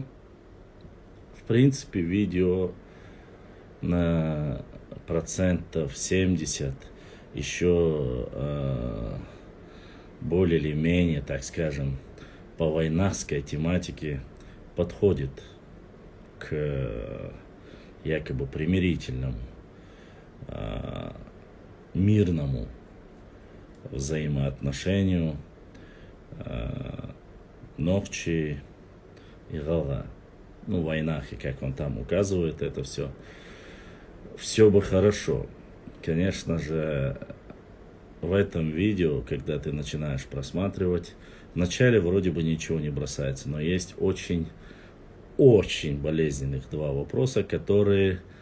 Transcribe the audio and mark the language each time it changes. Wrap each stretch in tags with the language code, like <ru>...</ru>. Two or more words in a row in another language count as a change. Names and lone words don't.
<ru>В принципе, видео на 70% еще более или менее, так скажем, по войнахской тематике подходит к якобы примирительному, мирному взаимоотношению Нохчи и Гала. Ну, войнах, и как он там указывает это все. Все бы хорошо. Конечно же, в этом видео, когда ты начинаешь просматривать, вначале вроде бы ничего не бросается, но есть очень болезненных два вопроса, которые</ru>